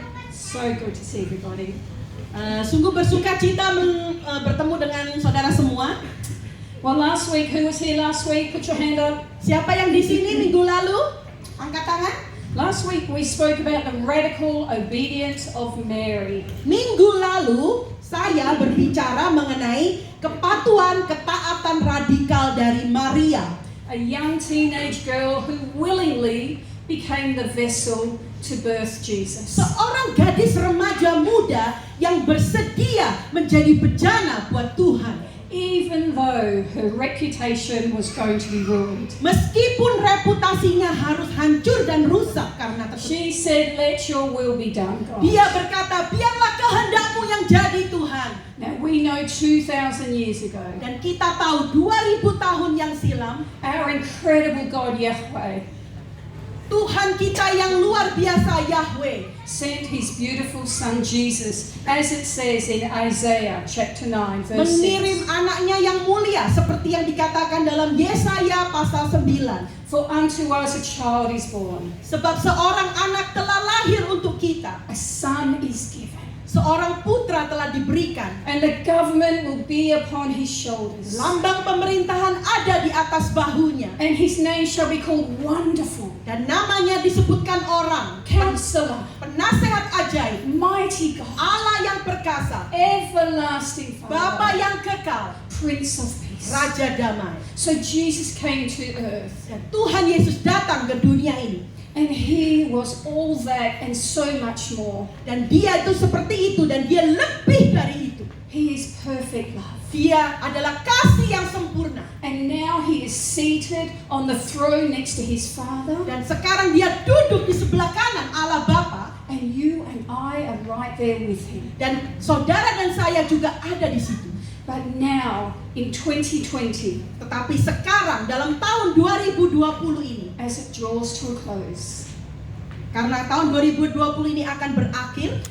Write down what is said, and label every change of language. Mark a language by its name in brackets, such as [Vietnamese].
[English] So good to see everybody. [Indonesian] Sungguh bersuka cita bertemu dengan saudara semua. [English] Well, last week, who was here last week? Put your hand up. [Indonesian] Siapa yang di sini minggu lalu? Angkat tangan. [English] Last week we spoke about the radical obedience of Mary. [Indonesian] Minggu lalu saya berbicara mengenai kepatuhan ketaatan radikal dari Maria. [English] A young teenage girl who willingly became the vessel to birth Jesus. [Indonesian] Seorang gadis remaja muda yang bersedia menjadi bejana buat Tuhan. [English] Even though her reputation was going to be ruined. [Indonesian] Meskipun reputasinya harus hancur dan rusak karena tersebut. [English] She said, let your will be done, God. [Indonesian] Dia berkata, biarlah kehendakmu yang jadi Tuhan. [English] Now we know 2,000 years ago, [Indonesian] Dan kita tahu 2000 tahun yang silam, [English] our incredible God Yahweh [Indonesian] Tuhan kita yang luar biasa Yahweh [English] sent his beautiful son Jesus, as it says in Isaiah chapter 9 verse [Indonesian] mengirim [English] 6. [Indonesian] anaknya yang mulia seperti yang dikatakan dalam Yesaya pasal 9. [English] For unto us a child is born, [Indonesian] Sebab seorang anak telah lahir untuk kita, [English] a son is given, [Indonesian] seorang putra telah diberikan. [English] and the government will be upon his shoulders. [Indonesian] Lambang pemerintahan ada di atas bahunya. [English] And his name shall be called Wonderful, [Indonesian] Dan namanya disebutkan orang, [English] Counselor, [Indonesian] penasehat ajaib, [English] Mighty God, [Indonesian] Allah yang perkasa, [English] Everlasting [Indonesian] Bapa [English] Father, [Indonesian] yang kekal, [English] Prince of Peace. [Indonesian] Raja damai. [English] So Jesus came to earth, [Indonesian] Dan Tuhan Yesus datang ke dunia ini. [English] and he was all that and so much more. [Indonesian] Dan dia itu seperti itu, dan dia lebih dari itu. [English] He is perfect love. [Indonesian] Dia adalah kasih yang sempurna. [English] And now he is seated on the throne next to his Father. [Indonesian] Dan sekarang dia duduk di sebelah kanan Allah Bapa. [English] And you and I are right there with him. [Indonesian] Dan saudara dan saya juga ada di situ. [English] But now, in 2020, [Indonesian] Tetapi sekarang dalam tahun 2020 ini, [English] as it draws to a close, [Indonesian] karena tahun 2020 ini akan berakhir,